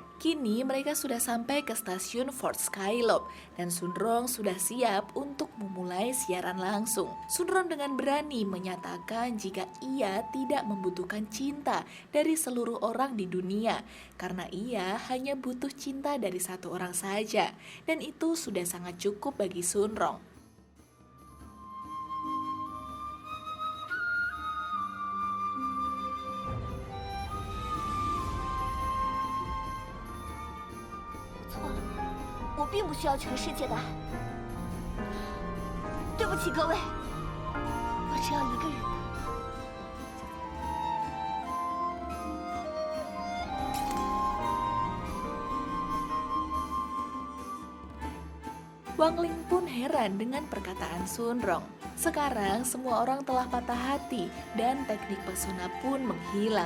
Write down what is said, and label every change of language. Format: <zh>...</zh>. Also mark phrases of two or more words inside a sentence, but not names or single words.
<id>Kini mereka sudah sampai ke stasiun Fort Skyloft dan Sunrong sudah siap untuk memulai siaran langsung. Sunrong dengan berani menyatakan jika ia tidak membutuhkan cinta dari seluruh orang di dunia, karena ia hanya butuh cinta dari 1 orang saja, dan itu sudah sangat cukup bagi Sunrong.</id> <zh>"我并不需要全世界的爱。对不起各位，我只要一个人的。"</zh> <id>Wang Ling pun heran dengan perkataan Sunrong. Sekarang semua orang telah patah hati dan teknik pesona pun menghilang.</id>